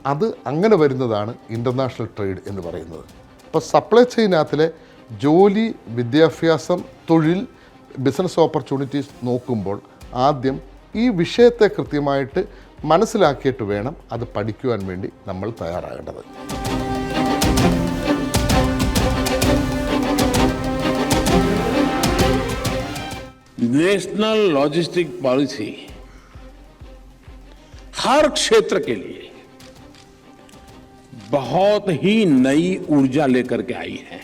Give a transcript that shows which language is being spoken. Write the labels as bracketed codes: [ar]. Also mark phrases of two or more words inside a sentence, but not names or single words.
[ml] അത് അങ്ങനെ വരുന്നതാണ് [en] international trade [ml] എന്ന് പറയുന്നത്. അപ്പോൾ സപ്ലൈ ചെയിനകത്തിലെ ജോലി, വിദ്യാഭ്യാസം, തൊഴിൽ, [en] business opportunities [ml] നോക്കുമ്പോൾ ആദ്യം ഈ വിഷയത്തെ കൃത്യമായിട്ട് മനസ്സിലാക്കിയിട്ട് വേണം അത് പഠിക്കുവാൻ വേണ്ടി നമ്മൾ തയ്യാറാകേണ്ടത്. [hi] नेशनल लॉजिस्टिक पॉलिसी हर क्षेत्र के लिए बहुत ही नई ऊर्जा लेकर के आई है.